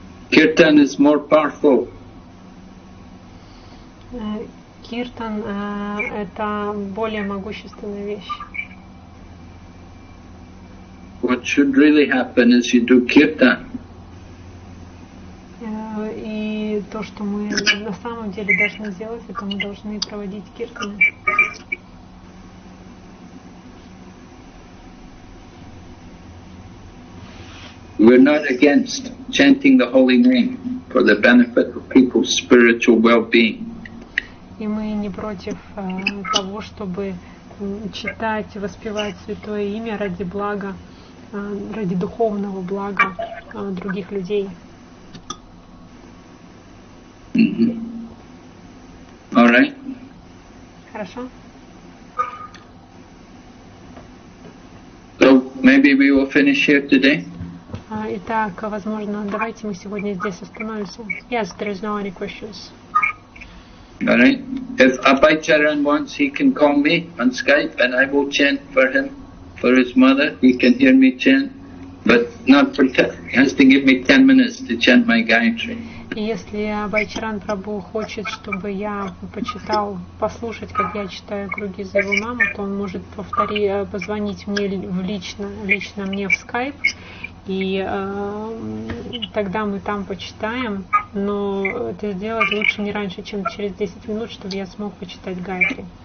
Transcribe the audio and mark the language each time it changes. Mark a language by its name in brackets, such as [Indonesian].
[English] Kirtan is more powerful. [Russian] Киртан это более могущественная вещь. [English] What should really happen is you do kirtan. [Russian] И то, что мы на самом деле должны сделать, это мы должны проводить киртаны. [English] We're not against chanting the holy name for the benefit of people's spiritual well-being. [Russian] И мы не против того, чтобы читать, воспевать святое имя ради блага, ради духовного блага других людей. [English] All right. [Russian] Хорошо. [English] So maybe we will finish here today. [Russian] Итак, возможно, давайте мы сегодня здесь остановимся. [English] Yes, there is no any questions. All right. If Abhay Charan wants, he can call me on Skype and I will chant for him, for his mother. He can hear me chant, but not for he has to give me 10 minutes to chant my Gayatri. [Russian] И если Абхай-Чаран Прабху хочет, чтобы я почитал, послушать, как я читаю круги за его маму, то он может позвонить мне лично мне в Skype, и тогда мы там почитаем, но это сделать лучше не раньше, чем через 10 минут, чтобы я смог почитать Гайатри.